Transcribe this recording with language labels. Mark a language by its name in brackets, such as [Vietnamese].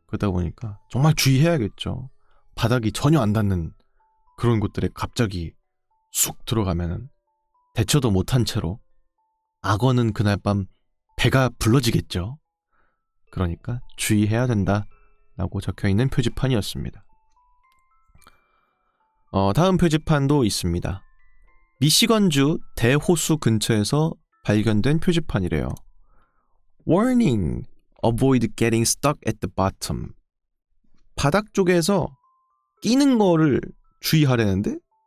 [Korean] 그러다 보니까 정말 주의해야겠죠. 바닥이 전혀 안 닿는 그런 곳들에 갑자기 쑥 들어가면은 대처도 못한 채로 악어는 그날 밤 배가 불러지겠죠. 그러니까 주의해야 된다라고 적혀있는 표지판이었습니다. 다음 표지판도 있습니다. 미시건주 대호수 근처에서 발견된 표지판이래요. [English] Warning, avoid getting stuck at the bottom. [Korean] 바닥 쪽에서 끼는 거를 주의하려는데?